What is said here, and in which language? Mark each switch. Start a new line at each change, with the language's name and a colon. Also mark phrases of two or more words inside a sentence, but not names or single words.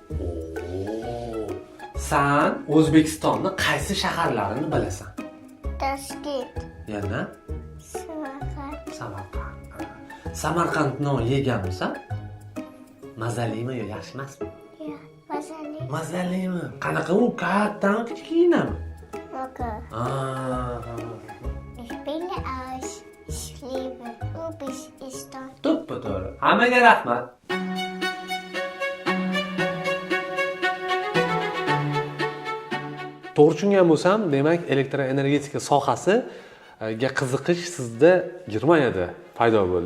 Uzbek: Sen O'zbekistonni qaysi shaharlarini bilasan? Toshkent. Yana Samarqand. Samarqand. Samarqand non yeganmisan? Mazalimi yo yaxshi emasmi? Ya, mazali. Mazalimi? Qanaqa u kattami, kichkinami?
German: Maka. Ich bin aus. Ich liebe Uzbekistan.
Uzbek: To'ppa-to'g'ri. Hammaga rahmat. To'g'ri tushungan bo'lsam, demak, elektroenergetika sohasiga qiziqish sizda Germaniyada paydo bo'ldi.